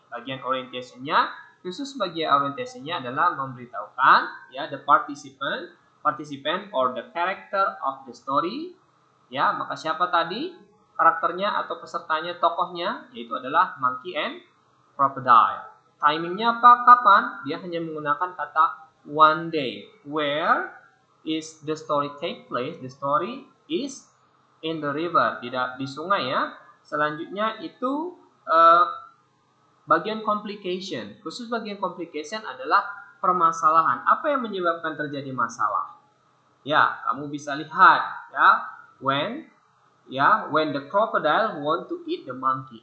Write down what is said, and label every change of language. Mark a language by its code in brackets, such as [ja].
[id] Bagian orientation-nya, khusus bagian orientation-nya adalah memberitahukan ya [en] the participant or the character of the story. [id] Ya, maka siapa tadi karakternya atau pesertanya, tokohnya, yaitu adalah [en] monkey and crocodile. [id] Timingnya apa? Kapan? Dia hanya menggunakan kata one day. [en] Where is the story take place? The story is in the river, [id] tidak di sungai ya. Selanjutnya itu bagian complication. Khusus bagian complication adalah permasalahan. Apa yang menyebabkan terjadi masalah? Ya, kamu bisa lihat ya, [en] when the crocodile want to eat the monkey.